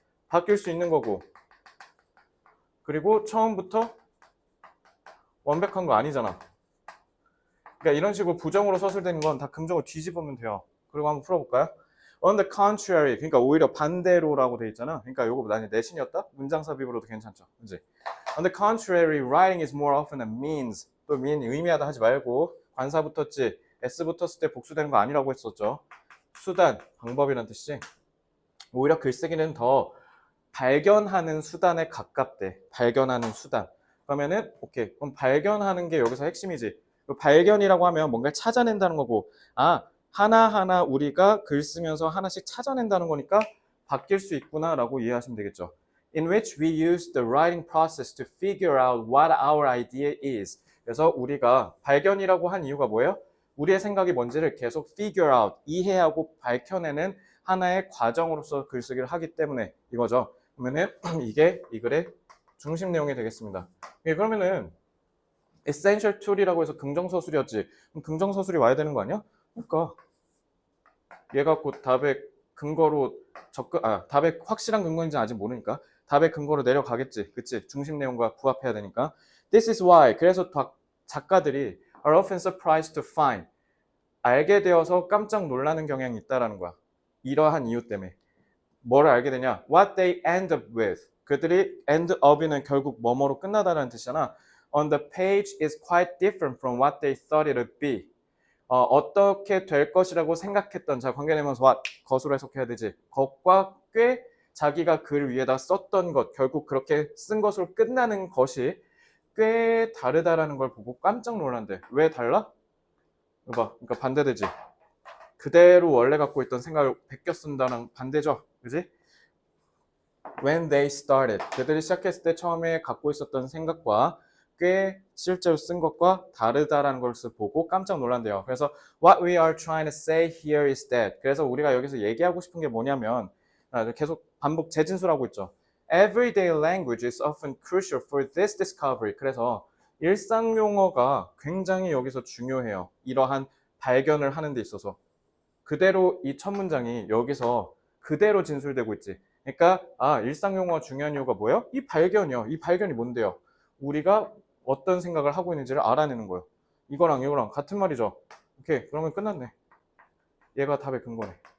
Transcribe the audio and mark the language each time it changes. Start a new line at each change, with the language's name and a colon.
Korean: 바뀔 수 있는 거고 그리고 처음부터 완벽한 거 아니잖아. 그러니까 이런 식으로 부정으로 서술되는 건 다 긍정으로 뒤집으면 돼요. 그리고 한번 풀어볼까요? On the contrary, 그러니까 오히려 반대로라고 돼 있잖아. 그러니까 요거 만약에 내신이었다? 문장 삽입으로도 괜찮죠. 그지?
English: On the contrary, writing is more often a means.
Korean: 또 mean 의미하다 하지 말고 관사 붙었지. s 붙었을 때 복수되는 거 아니라고 했었죠. 수단, 방법이란 뜻이지. 오히려 글쓰기는 더 발견하는 수단에 가깝대. 발견하는 수단. 그러면은 오케이. 그럼 발견하는 게 여기서 핵심이지. 발견이라고 하면 뭔가를 찾아낸다는 거고 하나하나 우리가 글 쓰면서 하나씩 찾아낸다는 거니까 바뀔 수 있구나라고 이해하시면 되겠죠.
English: In which we use the writing process to figure out what our idea is.
Korean: 그래서 우리가 발견이라고 한 이유가 뭐예요? 우리의 생각이 뭔지를 계속
English: figure out,
Korean: 이해하고 밝혀내는 하나의 과정으로서 글쓰기를 하기 때문에 이거죠. 그러면은 이게 이 글의 중심 내용이 되겠습니다. 그러면은 essential tool이라고 해서 긍정서술이었지. 그럼 긍정서술이 와야 되는 거 아니야? 그러니까 얘가 곧 답의 근거로 답의 확실한 근거인지 아직 모르니까 답의 근거로 내려가겠지. 그치? 중심 내용과 부합해야 되니까.
English: This is why.
Korean: 그래서 작가들이
English: are often surprised to find.
Korean: 알게 되어서 깜짝 놀라는 경향이 있다라는 거야. 이러한 이유 때문에. 뭐를 알게 되냐?
English: What they end up with.
Korean: 그들이 end up이는 결국 뭐뭐로 끝나다라는 뜻이잖아.
English: On the page is quite different from what they thought it would be.
Korean: 어떻게 될 것이라고 생각했던 자 관계되면서 what 것으로 해석해야 되지. 것과 꽤 자기가 글 위에다 썼던 것 결국 그렇게 쓴 것으로 끝나는 것이 꽤 다르다라는 걸 보고 깜짝 놀란대. 왜 달라? 봐, 그러니까 반대되지. 그대로 원래 갖고 있던 생각을 베껴 쓴다는 반대죠, 그지?
English: When they started,
Korean: 그들이 시작했을 때 처음에 갖고 있었던 생각과 꽤 실제로 쓴 것과 다르다라는 것을 보고 깜짝 놀란대요. 그래서
English: what we are trying to say here is that.
Korean: 그래서 우리가 여기서 얘기하고 싶은 게 뭐냐면 계속 반복 재진술하고 있죠.
English: Everyday language is often crucial for this discovery.
Korean: 그래서 일상 용어가 굉장히 여기서 중요해요. 이러한 발견을 하는 데 있어서. 그대로 이 첫 문장이 여기서 그대로 진술되고 있지. 그러니까 일상 용어가 중요한 이유가 뭐예요? 이 발견이요. 이 발견이 뭔데요? 우리가 어떤 생각을 하고 있는지를 알아내는 거예요. 이거랑 이거랑 같은 말이죠. 오케이, 그러면 끝났네. 얘가 답의 근거네.